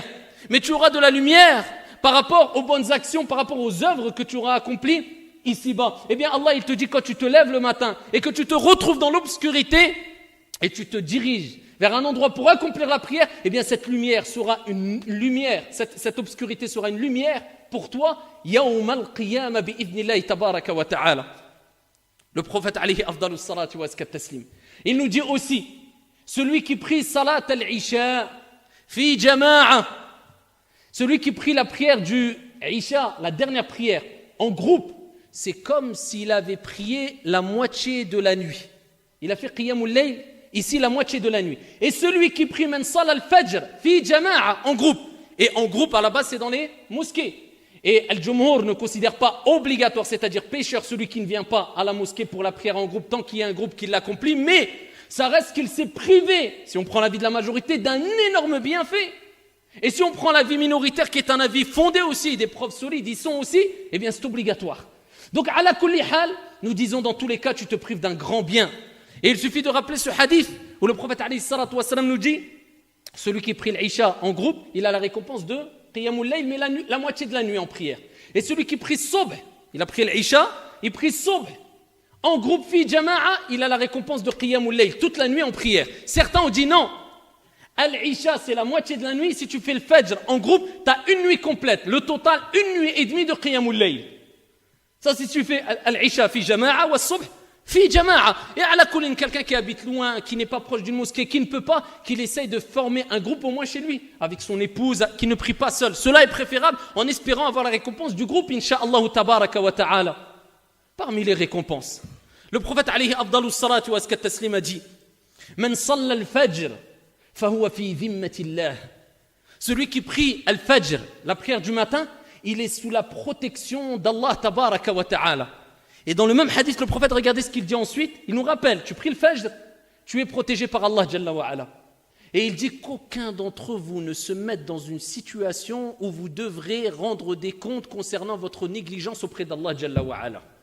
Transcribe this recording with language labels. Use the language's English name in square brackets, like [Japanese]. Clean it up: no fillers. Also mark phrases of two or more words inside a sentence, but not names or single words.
[French] Mais tu auras de la lumière par rapport aux bonnes actions, par rapport aux œuvres que tu auras accomplies ici-bas. Eh bien Allah, il te dit, quand tu te lèves le matin et que tu te retrouves dans l'obscurité et tu te diriges vers un endroit pour accomplir la prière, eh bien cette lumière sera une lumière, cette obscurité sera une lumière pour toi, [Arabic] yawm al-qiyamah bi'idhnillahi tabaraka wa ta'ala. [French] Le prophète [Arabic] alayhi afdalus salatu wa askat taslim, [French] il nous dit aussi, celui qui prie [Arabic] salat al-isha fi jama'a, [French] celui qui prie la prière du isha, la dernière prière, en groupe, c'est comme s'il avait prié la moitié de la nuit. Il a fait [Arabic] qiyamul layl, [French] ici la moitié de la nuit. Et celui qui prie [Arabic] man sala al-fajr fi jama'a, [French] en groupe, et en groupe à la base c'est dans les mosquées. Et Al-Jumhur ne considère pas obligatoire, c'est-à-dire pécheur, celui qui ne vient pas à la mosquée pour la prière en groupe, tant qu'il y a un groupe qui l'accomplit, mais ça reste qu'il s'est privé, si on prend l'avis de la majorité, d'un énorme bienfait. Et si on prend l'avis minoritaire, qui est un avis fondé aussi, des preuves solides, ils sont aussi, eh bien c'est obligatoire. Donc, [Arabic] ala kulli hal, [French] nous disons dans tous les cas, tu te prives d'un grand bien. Et il suffit de rappeler ce hadith, où le prophète [Arabic] alayhi salatu wa salam [French] nous dit, celui qui prie l'Isha en groupe, il a la récompense de [Arabic] qiyamul layl, [French] mais la moitié de la nuit en prière. Et celui qui prie subh, il a pris l'Isha, il prie subh en groupe [Arabic] fi jama'a, [French] il a la récompense de [Arabic] qiyamul layl, [French] toute la nuit en prière. Certains ont dit non, al-Isha c'est la moitié de la nuit, si tu fais le Fajr en groupe, tu as une nuit complète, le total une nuit et demie de [Arabic] qiyamul layl. [French] Ça, si tu fais [Arabic] al-Isha fi jama'a wa subh fi jama'a. [French] Et à la colline, quelqu'un qui habite loin, qui n'est pas proche d'une mosquée, qui ne peut pas, qu'il essaye de former un groupe au moins chez lui, avec son épouse, qui ne prie pas seul. Cela est préférable en espérant avoir la récompense du groupe, [Arabic] insha'Allah tabaraka wa ta'ala. [French] Parmi les récompenses, le prophète [Arabic] alayhi afdalus salatu wa askat taslim [French] a dit, [Arabic] man salla al-fajr fahuwa fi dhimmatillah. [French] Celui qui prie al-fajr, la prière du matin, il est sous la protection d'Allah [Arabic] tabaraka wa ta'ala. [French] Et dans le même hadith, le prophète, regardez ce qu'il dit ensuite, il nous rappelle, tu pries le Fajr, tu es protégé par Allah [Arabic] Jalla wa ala. [French] Et il dit qu'aucun d'entre vous ne se mette dans une situation où vous devrez rendre des comptes concernant votre négligence auprès d'Allah [Arabic] Jalla wa ala.